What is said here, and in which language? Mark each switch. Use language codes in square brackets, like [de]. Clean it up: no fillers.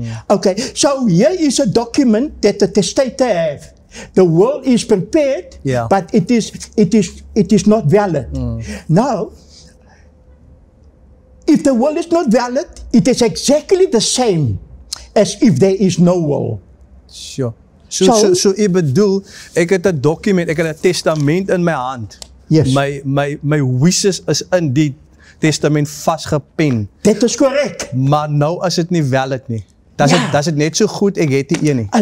[en] Okay, so here is a document that the testator have. The will is prepared, but it is not valid. Now, if the will is not valid, it is exactly the same as if there is no will. Sure. [af] So ek bedoel, ek het 'n dokument, ek het 'n testament in my hand. [en] Yes. [af] My wishes is in die testament vasgepen. Dit is korrek. Maar nou is dit nie valid nie. Das dit net so goed, ek het nie een nie.